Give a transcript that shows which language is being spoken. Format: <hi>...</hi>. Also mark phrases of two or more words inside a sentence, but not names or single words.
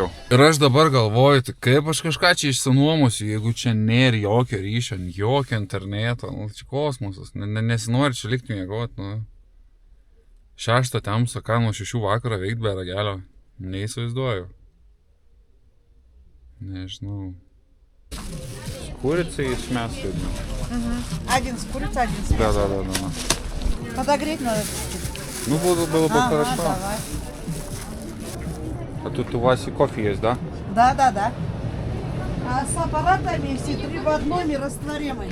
<lt>Ir aš dabar galvoju, tai kaip aš kažką čia išsinuomosiu, jeigu čia nėra jokio ryšio, jokio interneto, nu, čia kosmosas, nesinori čia likti miegoti, nu. 6 tamsą, ką nuo 6 vakarą veikt be ragelio, neįsivaizduoju. Nežinau.</lt> <ru>С курицей и с мясом. Один с курицей, один с мясом. Да. Подогреть надо. Ну, было бы хорошо. Давай. А тут у вас и кофе есть, да? Да. А с аппаратами все 3 в одном и растворимый.</ru>